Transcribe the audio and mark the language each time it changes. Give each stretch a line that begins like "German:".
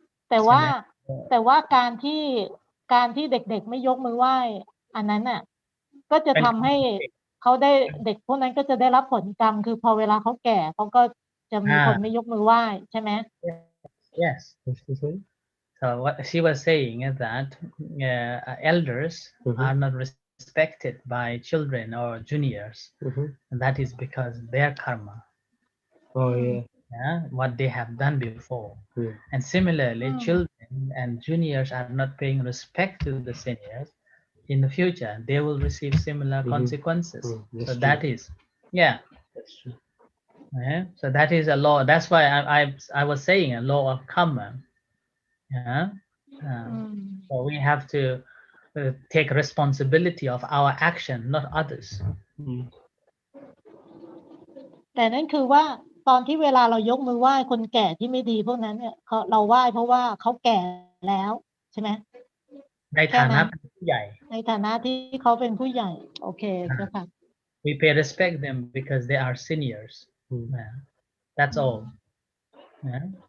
Thai: แต่ว่าการที่เด็กๆไม่ยกมือไหว้อันนั้นน่ะก็จะทำให้เขาได้เด็กพวกนั้นก็จะได้รับผลกรรมคือพอเวลาเขาแก่เขาก็จะมีคนไม่ยกมือไหว้ใช่ไหม
English: Yes. So what she was saying is that elders are not respected by children or juniors, and that is because their karma. Oh yeah. Yeah, what they have done before. And similarly, children and juniors are not paying respect to the seniors. In the future, they will receive similar consequences. So that is, yeah. That's true. Yeah. So that is a law. That's why I was saying a law of karma. Yeah. So we have to take responsibility of our action, not others.
Thai: แต่นั่นคือว่าตอนที่เวลาเรายกมือไหว้คนแก่ที่ไม่ดีพวกนั้นเนี่ยเราไหว้เพราะว่าเขาแก่แล้วใช่ไหม ในฐานะเป็นผู้ใหญ่ ในฐานะที่เขาเป็นผู้ใหญ่โอเคเจ้าค่ะ
English: We pay respect them because they are seniors. Yeah. That's all. Yeah.